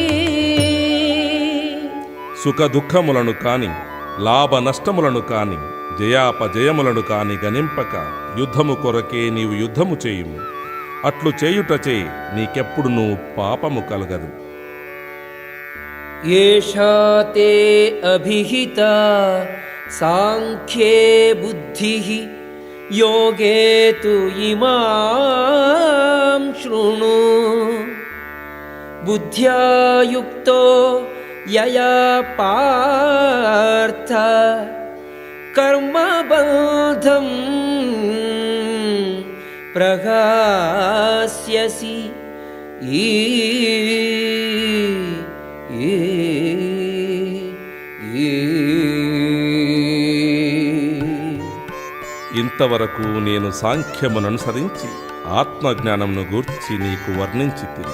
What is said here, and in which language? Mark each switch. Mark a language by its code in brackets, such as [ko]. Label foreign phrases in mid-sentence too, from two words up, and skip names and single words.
[te] సుఖ దుఃఖములను కాని లాభ నష్టములను కాని జయాపజయములను కాని గనింపక యుద్ధము కొరకే నీవు యుద్ధము చేయుము. అట్లు చేయుటచే నీకెప్పుడునూ పాపము కలగదు. [sa] ఏషా తే అభిహిత సాంఖ్యే బుద్ధిః योगे तु इमां शृणु बुद्ध्या युक्तो यया पार्थ कर्मबन्धं प्रहास्यसि [te] ఇంతవరకు నేను సాంఖ్యమును అనుసరించి ఆత్మజ్ఞానమును గూర్చి నీకు వర్ణించితిని.